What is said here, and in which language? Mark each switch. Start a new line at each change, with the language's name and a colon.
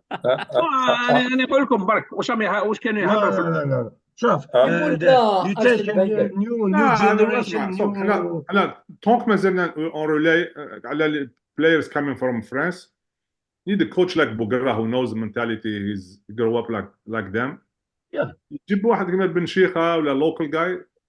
Arabic: انا اقول لكم برك واش كانوا يهضروا لا شوف
English: you take a new generation
Arabic: انا طونك مازلنا
English: on relay
Arabic: على
English: players coming from France. You need a coach like Bouguerra who knows the mentality. He's grow up like them. Yeah.
Arabic: جيب واحد كما بن شيخة ولا
English: local guy.